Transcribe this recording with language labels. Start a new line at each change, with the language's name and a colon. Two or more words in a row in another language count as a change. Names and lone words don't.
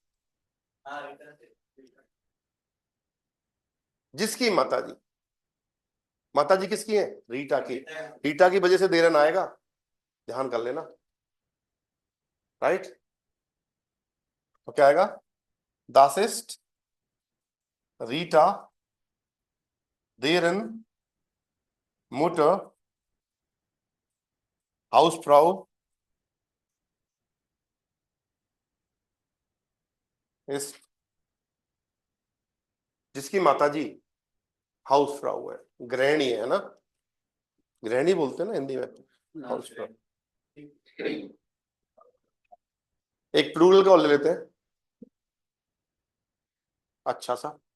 Hindi: जिसकी माताजी, माताजी किसकी है? रीटा की। रीटा की वजह से देरन आएगा, ध्यान कर लेना। राइट, तो क्या आएगा?
German: Das ist Rita, deren Mutter Hausfrau ist,
Hindi: जिसकी माताजी हाउस फ्राउ है, गृहिणी है ना, गृहिणी बोलते हैं ना हिंदी में, हाउस फ्राउ। एक प्लूरल का और ले लेते हैं अच्छा सा।